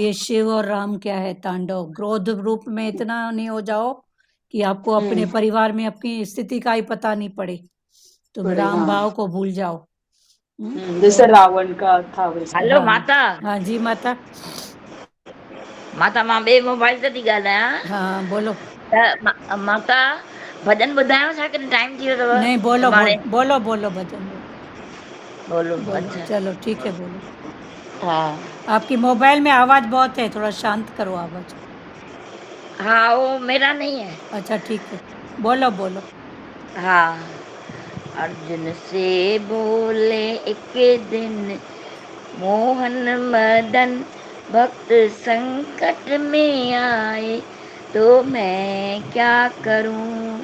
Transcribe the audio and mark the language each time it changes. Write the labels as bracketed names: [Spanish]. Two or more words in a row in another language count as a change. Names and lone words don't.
[Hindi] ये शिव और राम क्या है? तांडव। क्रोध रूप में इतना नहीं हो जाओ कि आपको अपने परिवार में अपनी स्थिति का ही पता नहीं पड़े, तुम पड़े, राम हाँ। भाव को भूल जाओ। जैसे रावण का था वैसे। हेलो हाँ माता। हाँ जी माता। [Sindhi] माता मां ॿिए मोबाइल ते थी ॻाल्हायां। [Hindi] हाँ बोलो। [Sindhi] माता भॼन ॿुधायो छा कि टाइम थी वियो अथव? [Hindi] नहीं बोलो [Sindhi] सुभाणे [Hindi] बोलो बोलो भजन बोलो बोलो। बोलो। अच्छा, चलो ठीक है, बोलो। हाँ आपकी मोबाइल में आवाज बहुत है, थोड़ा शांत करो आवाज। हाँ, वो मेरा नहीं है। अच्छा ठीक है, बोलो बोलो। हाँ। अर्जुन से बोले एक दिन मोहन मदन, भक्त संकट में आए तो मैं क्या करूं।